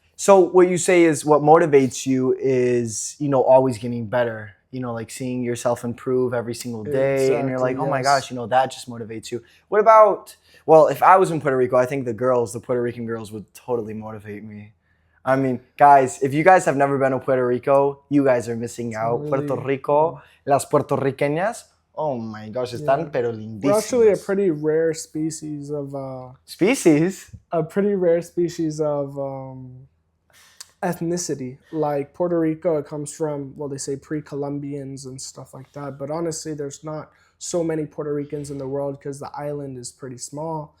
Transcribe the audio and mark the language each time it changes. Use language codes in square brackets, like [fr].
[en] So what you say is what motivates you is, always getting better, like seeing yourself improve every single day. Exactly, and you're like, oh my gosh, that just motivates you. What about, well, if I was in Puerto Rico, I think the Puerto Rican girls would totally motivate me. I mean, guys, if you guys have never been to Puerto Rico, you guys are missing out. [es] Really, Puerto Rico, las puertorriqueñas, [en] oh my gosh, [es] están pero lindísimas. [en] We're actually a pretty rare species of... Species? A pretty rare species of... ethnicity. Like Puerto Rico, it comes from, well, they say pre-Columbians and stuff like that, but honestly there's not so many Puerto Ricans in the world because the island is pretty small.